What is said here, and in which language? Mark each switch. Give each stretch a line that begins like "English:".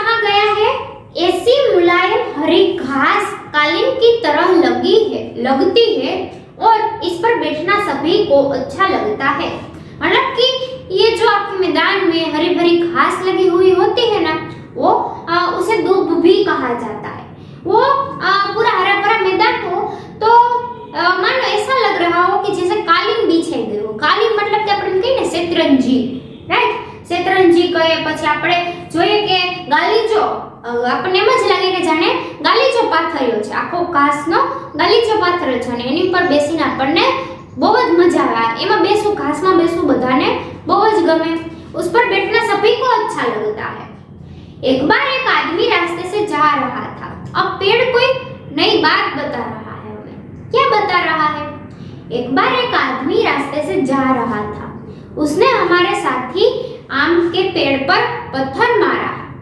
Hindi: कहा गया है ऐसी मुलायम हरी घास कालीन की तरह लगती है और इस पर बैठना सभी को अच्छा लगता है। मतलब कि ये जो आपके मैदान में हरी भरी घास लगी हुई होती है ना, वो उसे दूब भी कहा जाता है। वो पूरा हरा भरा मैदान हो तो मानो ऐसा लग रहा हो कि जैसे कालीन बिछाई गई हो। कालीन मतलब
Gujarati: કે આપણે કહીએ ને શેતરંજી, રાઈટ? શેતરંજી કહે, પછી આપણે જોઈએ કે ગાલીચો, આપણને એમ જ લાગે કે જાણે ગાલીચો પાથર્યો છે, આખો ઘાસનો ગાલીચો પાથર્યો છે અને એની ઉપર બેસીને આપણને બહુ જ મજા આવે। એમાં બેસવું, ઘાસમાં બેસવું બધાને બહુ જ ગમે।
Hindi: उस पर बैठना सभी को अच्छा लगता है। एक बार एक आदमी रास्ते से जा रहा था। अब पेड़ कोई नई बात बता रहा है हमें। क्या बता रहा है? एक बार एक आदमी रास्ते से जा रहा था। उसने हमारे साथी आम के पेड़ पर पत्थर मारा।